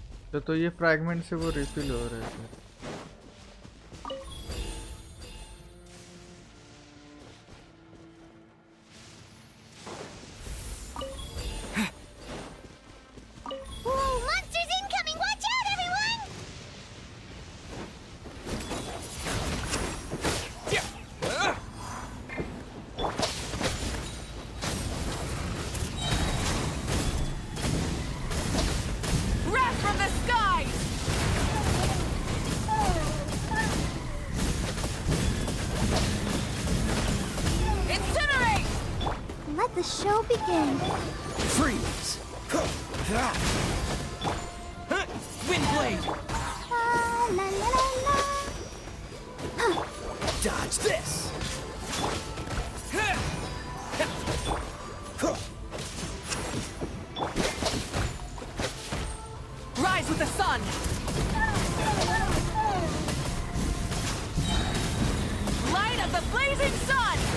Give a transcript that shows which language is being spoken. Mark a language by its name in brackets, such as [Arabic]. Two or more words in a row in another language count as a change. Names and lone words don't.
[Hindi] तो ये फ्रैगमेंट से वो रिफिल हो रहे थे। [English] Whoa, monsters incoming! Watch out, everyone! Wrath from the skies! Incinerate! Let the show begin. Freeze! Windblade! La la la la la. Dodge this! Rise with the sun! Light of the blazing sun!